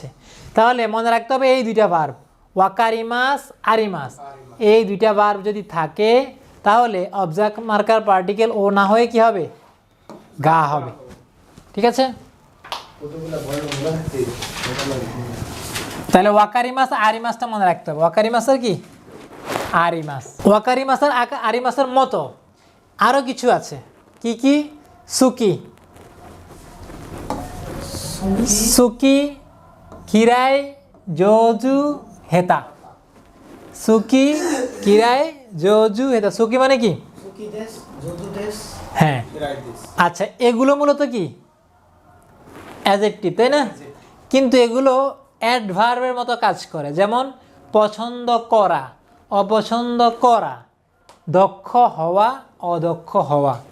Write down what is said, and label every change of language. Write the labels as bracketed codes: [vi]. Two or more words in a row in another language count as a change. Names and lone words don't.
[bn] তাহলে মনে রাখতে হবে এই দুইটা ভার্ব [ja] 分かります あります, [bn] এই দুইটা ভার্ব যদি থাকে তাহলে [en] object marker particle [bn] ও না হয়ে কি হবে গা হবে। ঠিক আছে, তাহলে [ja] 分かります あります [bn] মনে রাখতে হবে। ওয়াকারিমাসের কি আরিমাস, [ja] 分かります あります [bn] মতো আরো কিছু আছে। কি কি? [ja] 好き、好き 嫌い 上手 下手. 好き 嫌い 上手 下手。好き [bn] মানে কি [ja] 好きです 上手です [bn] হ্যাঁ। আচ্ছা এগুলো মূলত কি অ্যাডজেক্টিভ তাই না? কিন্তু এগুলো অ্যাডভার্বের মতো কাজ করে। যেমন পছন্দ করা, অপছন্দ করা, দক্ষ হওয়া, অদক্ষ হওয়া।